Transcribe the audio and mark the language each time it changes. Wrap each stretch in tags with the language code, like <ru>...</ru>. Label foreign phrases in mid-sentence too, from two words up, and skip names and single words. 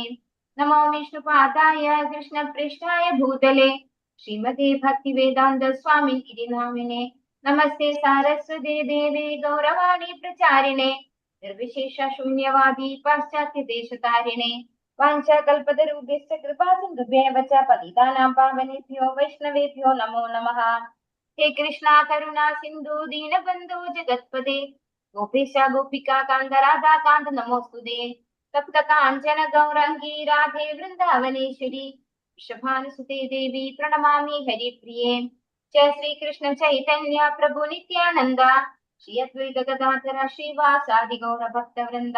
<sa>നമോ വിഷ്ണുപാദായ കൃഷ്ണപ്രേഷ്ഠായ ഭൂതലേ ശ്രീമതേ ഭക്തിവേദാന്ത സ്വാമിനി നാമിനെ. നമസ്തേ സാരസ്വതേ ദേവേ ഗൗരവാണി പ്രചാരിണേ നിർവിശേഷ ശൂന്യവാദി പാശ്ചാത്യദേശതാരിണേ. വാഞ്ചാകൽപതരുഭ്യശ്ച കൃപാസിന്ധുഭ്യേന വച പതിതാനാം പാവനേഭ്യോ വൈഷ്ണവേഭ്യോ നമോ നമഃ. ഹേ കൃഷ്ണ കരുണാ സിന്ധു ദീനബന്ധു ജഗത്പദേ ഗോപേശ ഗോപികാ കാന്ത രാധാ കാന്ത നമോസ്തുതേ. തപ്ത കാഞ്ചന ഗൗരാംഗീ രാധേ വൃന്ദാവനേശ്വരി വൃഷഭാനുസുതേ ദേവി പ്രണമാമി ഹരിപ്രിയേ. ജയ ശ്രീകൃഷ്ണ ചൈതന്യ പ്രഭു നിത്യാനന്ദ ശ്രീ അദ്വൈത ഗദാധര ശ്രീവാസാദി ഗൗര ഭക്തവൃന്ദ.</sa>